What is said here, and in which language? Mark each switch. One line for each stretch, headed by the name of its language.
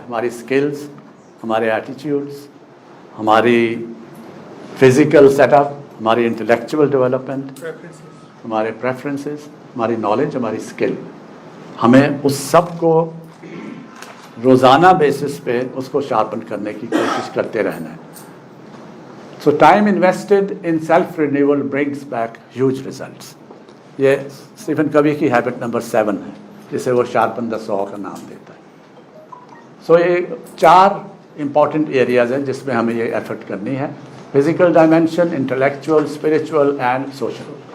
Hindi: हमारी स्किल्स, हमारे एटीट्यूड्स, हमारी फिज़िकल सेटअप, हमारी इंटेलेक्चुअल डेवलपमेंट, हमारे प्रेफरेंसेस, हमारी नॉलेज, हमारी स्किल. हमें उस सब को रोज़ाना बेसिस पे उसको शार्पन करने की कोशिश करते रहना है.
English: So time invested in self renewal brings back huge results.
Hindi: ये स्टीफन कवी की हैबिट नंबर 7 है, जिसे वो शार्पन द सॉ का नाम देता है. So ये 4 इम्पॉर्टेंट एरियाज़ हैं जिसमें हमें ये एफर्ट करनी है. Physical dimension, intellectual, spiritual and social.